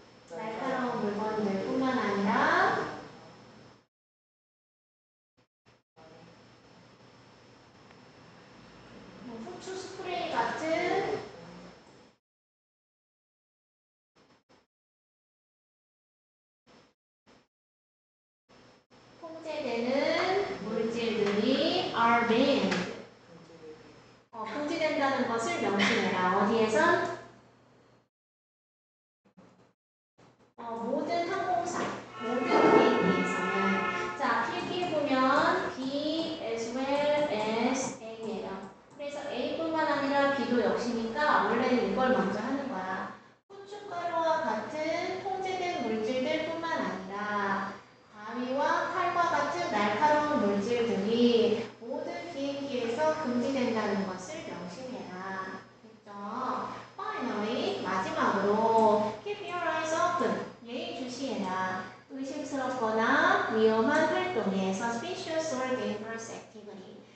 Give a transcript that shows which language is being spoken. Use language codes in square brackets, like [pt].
[ko] 날카로운 물건들뿐만 아니라 후추 스프레이 같은 통제되는 물질들이 [en] are banned. [ko] 금지된다는 것을 명심해라. 어디에선? 모든 항공사, 모든 비행기에서는. 자, 필기에 보면 B as well as A예요. 그래서 A뿐만 아니라 B도 역시니까 원래는 이걸 먼저 하는 거야. 후춧가루와 같은 통제된 물질들뿐만 아니라 가위와 칼과 같은 날카로운 물질들이 모든 비행기에서 금지된다는 것을 명심해라. 됐죠? [en] Finally, [ko] 마지막으로 [en] keep your eyes open. [ko] 예의주시해라. 의심스럽거나 위험한 활동에 [en] suspicious or dangerous activity.